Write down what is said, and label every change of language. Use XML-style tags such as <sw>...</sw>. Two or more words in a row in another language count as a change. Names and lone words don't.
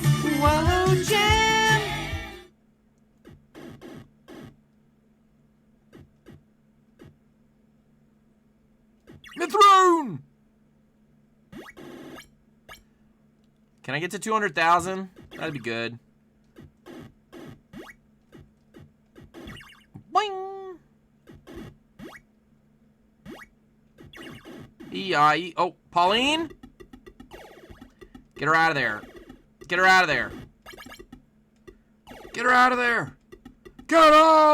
<en>Whoa, Gem. Mithroon! Can I get to 200,000? That'd be good. Boing! E-I-E. Oh, Pauline? Get her out of there. Get her out of there. Get her out of there.</en>